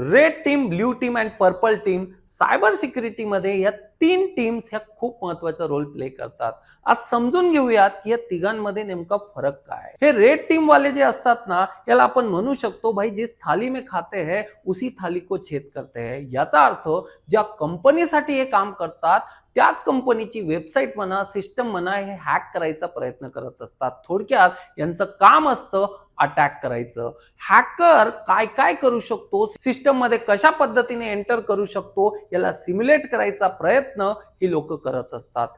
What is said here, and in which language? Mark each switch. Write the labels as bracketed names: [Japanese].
[Marathi] Red team, blue team and purple team cyber security मध्ये या तीन टीम्स ह्या खूप महत्वाचा रोल प्ले करतात. आज समजून घेऊयात की या तिघांमध्ये नेमका फरक काय आहे. हे रेड टीम वाले जे असतात ना, याला आपण म्हणू शकतो [Hindi] भाई जिस थाली में खाते हैं उसी थाली को छेद करते हैं. [Marathi] याचा अर्थ ज्या कंपनीसाठी हे काम करतात त्याच कंपनीची वेबसाईट म्हणा, सिस्टम म्हणा, हे हॅक करायचा प्रयत्न करत असतात. थोडक्यात यांचं काम असतं अटॅक करायचं. हॅकर काय काय करू शकतो, सिस्टम मध्ये कशा पद्धतीने एंटर करू शकतो, याला सिम्युलेट करायचा प्रयत्न ही लोक करत असतात.